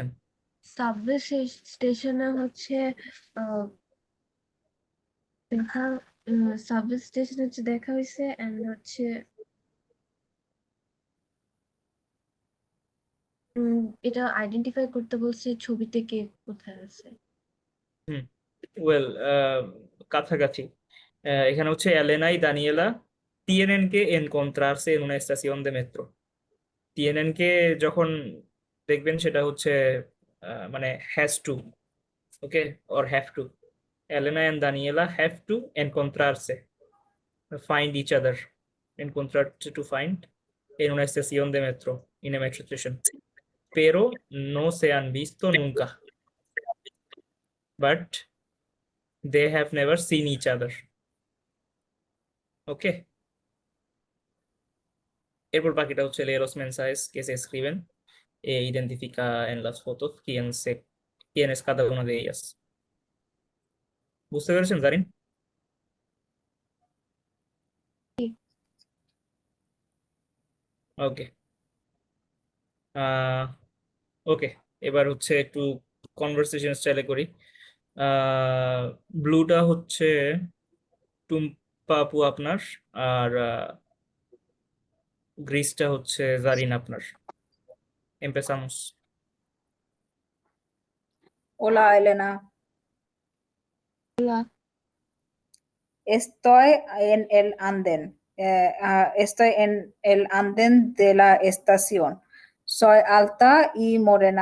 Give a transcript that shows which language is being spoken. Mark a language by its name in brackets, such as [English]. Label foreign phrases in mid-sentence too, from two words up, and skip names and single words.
[English] subway station [Bangla] হচ্ছে আহ, দেখা [English] subway station [Bangla] হচ্ছে দেখা হয়েছে এন্ড হচ্ছে এটা আইডেন্টিফাই করতে বলছে ছবিতে কে কোথায় আছে। হুম, ওয়েল, কাছাকাছি। এখানে হচ্ছে [Spanish] এলেনা y Daniela tienen que encontrarse en una estación de metro। tienen que [Bangla] যখন দেখবেন সেটা হচ্ছে মানে [English] has to, [Bangla] ওকে, [English] or have to। Elena and Daniela have to encontrarse, find each other, encontrarse to find [Spanish] en una estación de metro, [English] in a metro station, [Spanish] pero no se han visto nunca, [English] but they have never seen each other। [Bangla] ওকে। এরপর বাকিটা হচ্ছে [Spanish] leer los mensajes que se escriben e identifica en las fotos quién es cada una de ellas। [Bangla] বুঝতে পেরেছেন জারিন? ওকে। ওকে। এবার হচ্ছে একটু [English] conversation style [Bangla] করি। ব্লুটা হচ্ছে টুম্পা আপু আপনার, আর গ্রিসটা হচ্ছে জারিন আপনার। এমপেসামস। [Spanish] Hola, Elena. Hola, Estoy en el andén. Estoy en el andén de la estación. Soy alta y morena.